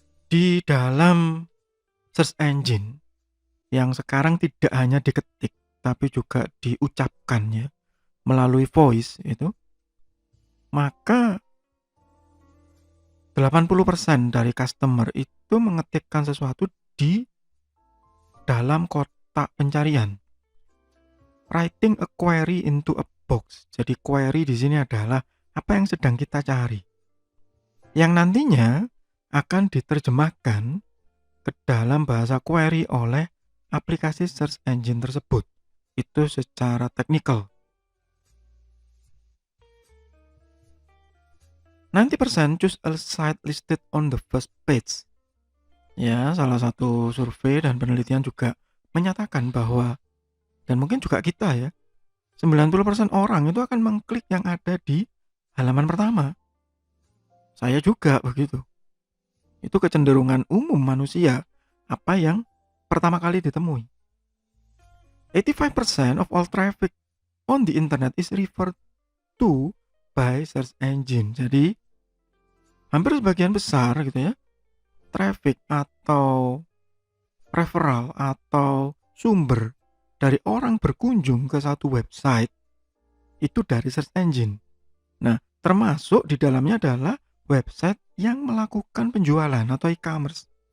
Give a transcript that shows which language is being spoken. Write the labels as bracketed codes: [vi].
[id] Di dalam search engine yang sekarang tidak hanya diketik tapi juga diucapkan ya melalui voice itu, maka 80% dari customer itu mengetikkan sesuatu di dalam kotak pencarian. Writing a query into a box. Jadi query di sini adalah apa yang sedang kita cari, yang nantinya akan diterjemahkan ke dalam bahasa query oleh aplikasi search engine tersebut. Itu secara teknikal. [en] 90% choose a site listed on the first page. [id] Ya, salah satu survei dan penelitian juga menyatakan bahwa, dan mungkin juga kita ya, 90% orang itu akan mengklik yang ada di halaman pertama. Saya juga begitu. Itu kecenderungan umum manusia, apa yang pertama kali ditemui. [en] 85% of all traffic on the internet is referred to by search engine. [id] Jadi hampir sebagian besar gitu ya, traffic atau referral atau sumber dari orang berkunjung ke satu website itu dari search engine. Nah, termasuk di dalamnya adalah website yang melakukan penjualan atau e-commerce.